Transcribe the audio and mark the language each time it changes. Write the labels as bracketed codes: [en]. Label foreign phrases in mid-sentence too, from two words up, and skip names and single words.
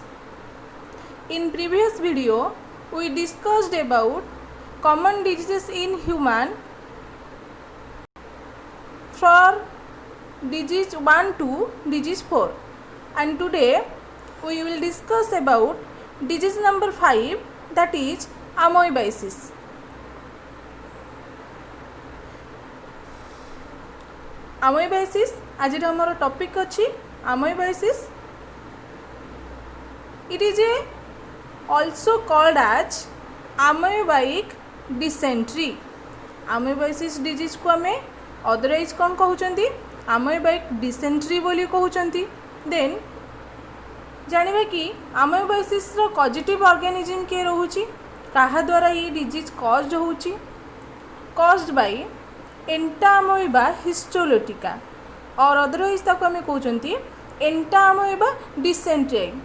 [en] In previous video, we discussed about common diseases in human for disease 1 to disease 4, and today we will discuss about disease number 5, that is amoebiasis. [or] Amoebiasis ଆଜି ଆମର ଟପିକ ଅଛି amoebiasis. [en] It is also called as amoebic dysentery. Amoebiasis disease [or] କୁ ଆମେ ଅଦରୱାଇଜ କଣ କହୁଛନ୍ତି [en] amoebic dysentery [or] ବୋଲି କହୁଛନ୍ତି. देन जानिबा कि amoebiasis रो [en] causative organism [or] କେ ରହୁଛି କାହା ଦ୍ୱାରା ଏ [en] disease caused [or] ହେଉଛି [en] caused by Entamoeba histolytica [or] ଆଉ ଅଦରୱାଇଜ ତାକୁ ଆମେ କହୁଛନ୍ତି ଏଣ୍ଟାମୋଏବା ଡିସେଣ୍ଟ୍ରି.